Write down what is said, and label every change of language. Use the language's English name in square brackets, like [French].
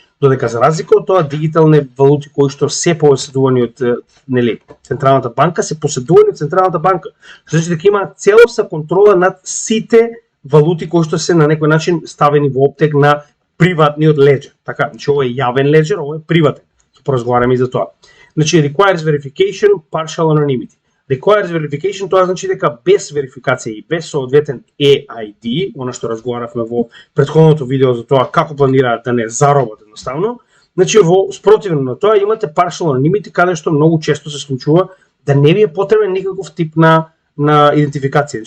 [Macedonian] Додека за разлика од тоа дигитални валути кои што се поседувани од Централната банка, се поседувани од Централната банка. Што значи дека има целосна контрола над сите валути кои што се на некој начин ставени во оптек на приватниот леџер. Така, значи ова е јавен леџер, ова е приватен. Ќе поразговараме и за тоа. Значи [English] requires verification, partial anonymity. Requires verification, [Macedonian] тоа значи дека без верификација и без соодветен EID, она што разговаравме во претходното видео за тоа како планираат да не заробат едноставно, значи во спротивно на тоа имате [English] partial anonymity, [Macedonian] каде што многу често се случува да не ви е потребен никаков тип на идентификација.